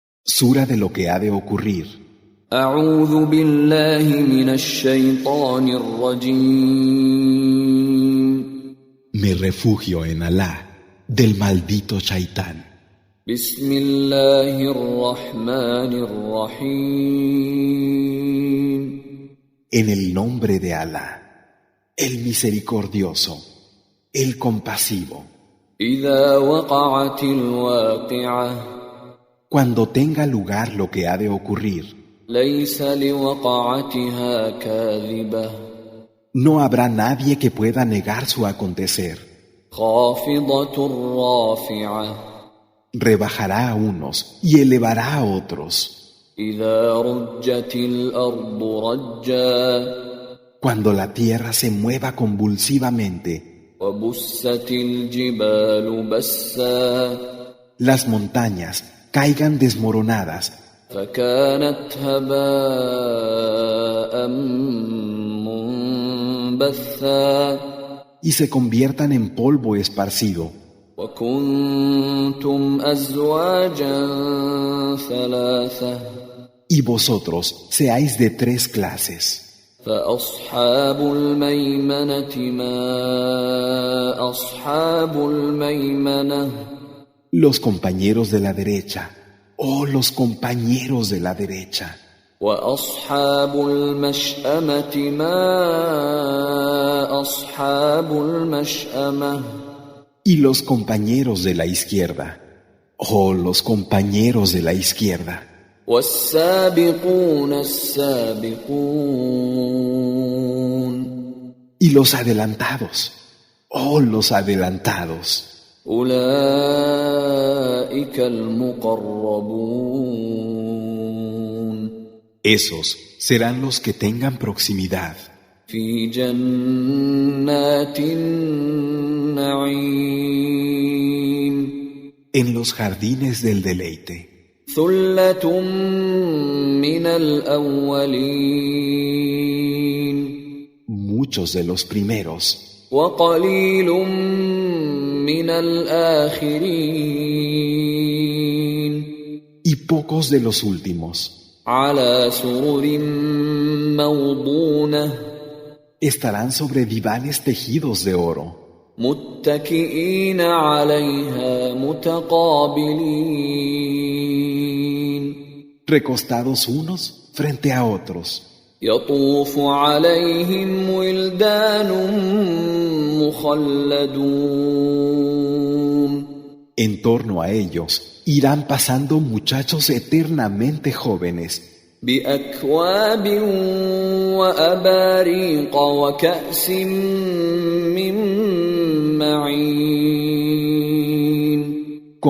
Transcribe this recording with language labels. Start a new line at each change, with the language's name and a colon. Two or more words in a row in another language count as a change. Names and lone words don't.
Spanish: Sura de lo que ha de ocurrir.
Arabic: أعوذ بالله من الشيطان الرجيم.
Spanish: Me refugio en Alá, del maldito Shaitán.
Arabic: بسم الله الرحمن الرحيم.
Spanish: En el nombre de Alá, el misericordioso, el compasivo.
Arabic: إذا وقعت الواقعة.
Spanish: Cuando tenga lugar lo que ha de ocurrir,
Arabic: ليس لوقعتها كاذبة.
Spanish: no habrá nadie que pueda negar su acontecer.
Arabic: خافضة رافعة.
Spanish: Rebajará a unos y elevará a otros.
Arabic: إذا رجت الأرض رجا.
Spanish: Cuando la tierra se mueva convulsivamente,
Arabic: وبست الجبال بسا.
Spanish: las montañas caigan desmoronadas
Arabic: فكانت هباء منبثا.
Spanish: y se conviertan en polvo esparcido.
Arabic: وكنتم أزواجا ثلاثة.
Spanish: Y vosotros seáis de 3 clases.
Arabic: فأصحاب الميمنة ما أصحاب الميمنة.
Spanish: Los compañeros de la derecha, los compañeros de la derecha.
Arabic: وأصحاب المشأمة ما أصحاب المشأمة.
Spanish: Y los compañeros de la izquierda, los compañeros de la izquierda.
Arabic: والسابقون السابقون.
Spanish: Y los adelantados, los adelantados.
Arabic: أولئك المقربون.
Spanish: Esos serán los que tengan proximidad
Arabic: في جنات النعيم.
Spanish: en los jardines del deleite.
Arabic: ثلة من الأولين.
Spanish: Muchos de los primeros
Arabic: وقليل من الآخرين.
Spanish: y pocos de los últimos.
Arabic: على سرر موضونة.
Spanish: Estarán sobre divanes tejidos de oro,
Arabic: متكئين عليها متقابلين.
Spanish: recostados unos frente a otros.
Arabic: يطوف عليهم ولدان مخلدون.
Spanish: En torno a ellos irán pasando muchachos eternamente jóvenes,
Arabic: بأكواب وأباريق وكأس من معين.